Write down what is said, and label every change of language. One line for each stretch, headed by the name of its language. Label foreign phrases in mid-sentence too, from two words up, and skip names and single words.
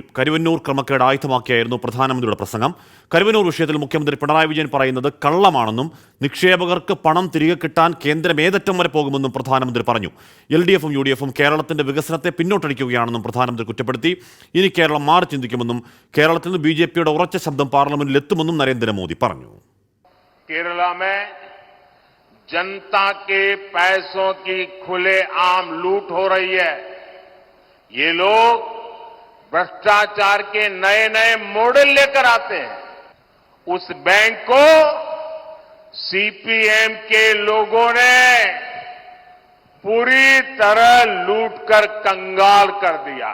Malayalam: കരുവന്നൂർ ക്രമക്കേട് ആയുധമാക്കിയായിരുന്നു പ്രധാനമന്ത്രിയുടെ പ്രസംഗം. കരുവന്നൂർ വിഷയത്തിൽ മുഖ്യമന്ത്രി പിണറായി വിജയൻ പറയുന്നത് കള്ളമാണെന്നും നിക്ഷേപകർക്ക് പണം തിരികെ കിട്ടാൻ കേന്ദ്രം ഏതറ്റം വരെ പോകുമെന്നും പ്രധാനമന്ത്രി പറഞ്ഞു. LDFും UDFും കേരളത്തിന്റെ വികസനത്തെ പിന്നോട്ടടിക്കുകയാണെന്നും പ്രധാനമന്ത്രി കുറ്റപ്പെടുത്തി. ഇനി കേരളം മാറി ചിന്തിക്കുമെന്നും കേരളത്തിൽ നിന്ന് BJPയുടെ ഉറച്ച ശബ്ദം പാർലമെന്റിൽ എത്തുമെന്നും നരേന്ദ്രമോദി പറഞ്ഞു.
Hindi: केरला जनता के पैसों की खुलेआम लूट हो रही है. ये लोग भ्रष्टाचार के नए नए मॉडल लेकर आते हैं. उस बैंक को CPM के लोगों ने पूरी तरह लूटकर कंगाल कर दिया.